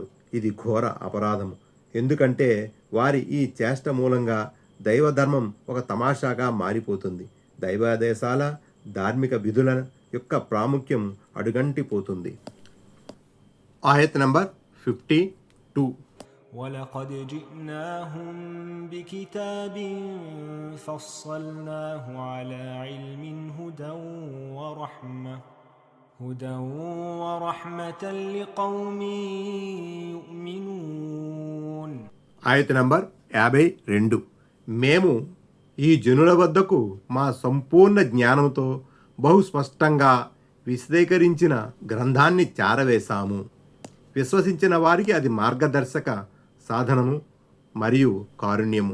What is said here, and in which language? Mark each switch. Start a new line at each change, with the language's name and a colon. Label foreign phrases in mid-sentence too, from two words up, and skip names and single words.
Telugu: ఇది ఘోర అపరాధం. ఎందుకంటే వారి ఈ చేష్ట మూలంగా దైవధర్మం ఒక తమాషాగా మారిపోతుంది. దైవాదేశాల ధార్మిక విధుల యొక్క ప్రాముఖ్యం అడుగంటిపోతుంది. ఆయత్ నంబర్ 52.
Arabic: ولقد جئناهم بكتاب فصلناه على علم هدى ورحمة هدى ورحمة لقوم يؤمنون.
Telugu: ఆయత నంబర్ 52. మేము ఈ జనుల వద్దకు మా సంపూర్ణ జ్ఞానంతో బహు స్పష్టంగా విశదీకరించిన గ్రంథాన్ని చేరవేశాము. విశ్వసించిన వారికి అది మార్గదర్శక సాధనము మరియు కారుణ్యము.